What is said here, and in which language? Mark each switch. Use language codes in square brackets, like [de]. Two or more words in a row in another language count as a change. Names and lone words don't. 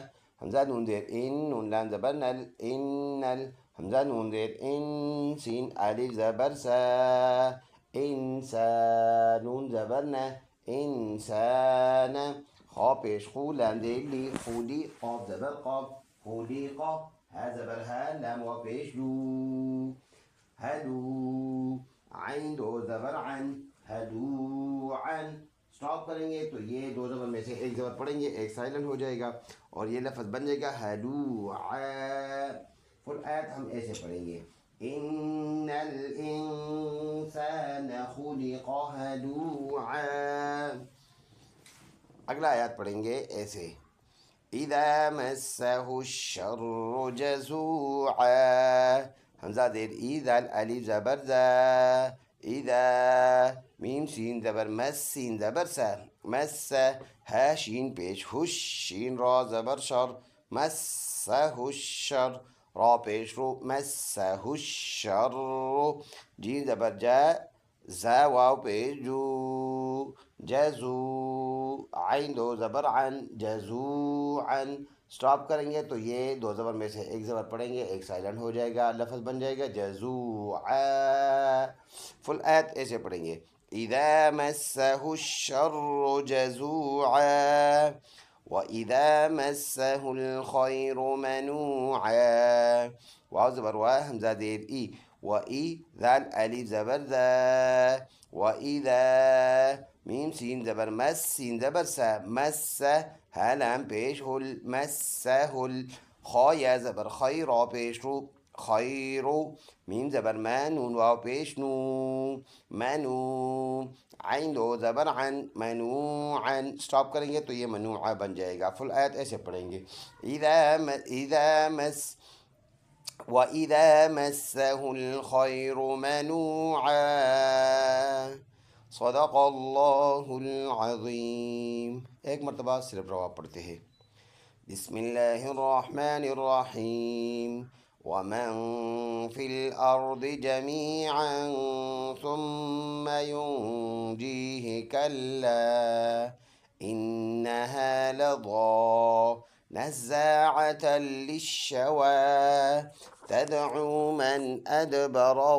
[ur] حمزة نون زير إن نون لام زبر نل إن حمزة نون زير إن سين ألف زبر سا إنسان نون زبرنا إنسان. خا پیش خو لام زير لي خولي قاف زبر قاف خلق ها زبر ها لام و پیش لو هلو عین دو زبر عن ہلوعن. اسٹاپ کریں گے تو یہ دو زبر میں سے ایک زبر پڑھیں گے ایک سائلنٹ ہو جائے گا اور یہ لفظ بن جائے گا ہلوعا. فل آیت ہم ایسے پڑھیں گے [ar] ان الانسان خلق ہلوعا. [ur] اگلا آیات پڑھیں گے ایسے [ar] اذا مسہ الشر جزوعا. [ur] حمزہ زیر اذا الف زبر ذا اذا میم سین زبر مس سین زبر سا مس ها شین پیش ہوش شین را زبر شر مسہ الشر را پیش رو مسہ الشر جیم زبر جا زا واو پیش جو جزو عین دو زبر عن جزوعا. اسٹاپ کریں گے تو یہ دو زبر میں سے ایک زبر پڑھیں گے ایک سائلنٹ ہو جائے گا لفظ بن جائے گا جزوعا. فل آیت ایسے پڑھیں گے [ar] اذا مسہ الشر جزوعا واذا مسہ الخیر منوعا. [ur] واو زبر وا حمزہ زیر ای و ای ذال الف زبر ذا واذا میم سین زبر مس سین زبر سا مس ها لام پیش ہل مسہ ہل خا یا زبر خیر را پیش رو خیرو میم زبر ما نون واو پیش نو منو عین دو زبر عن منوعا. اسٹاپ کریں گے تو یہ منوعا بن جائے گا. فل آیت ایسے پڑھیں گے [ar] اذا مس وَإِذَا مَسَّهُ الْخَيْرُ مَنُوعًا. صدق اللہ العظیم. [ur] ایک مرتبہ صرف روا پڑھتے ہیں [ar] بسم اللہ الرحمن الرحیم ومن فی الارض جميعا ثم ينجیہ کلا انها لظى نزاعة للشوى تدعو من أدبر